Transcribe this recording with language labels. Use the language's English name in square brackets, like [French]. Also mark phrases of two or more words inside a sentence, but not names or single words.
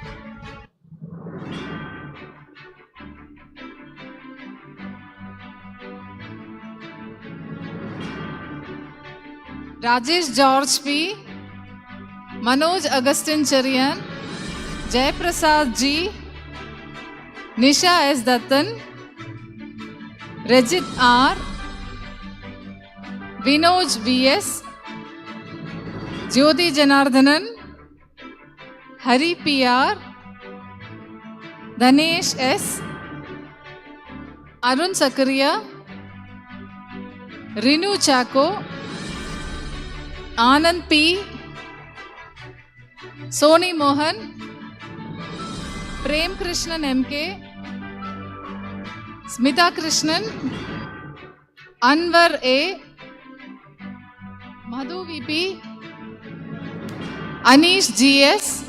[English] Rajesh George P, Manoj Agustin Charian, Jay Prasad G, Nisha S. Dattan, Rajit R, Vinoj V.S., Jyoti Janardhanan, Hari P.R., Dhanesh S., Arun Sakaria, Rinu Chako, Anand P., Soni Mohan, Prem Krishnan M.K., Smita Krishnan, Anwar A., Madhu VP, Anish GS,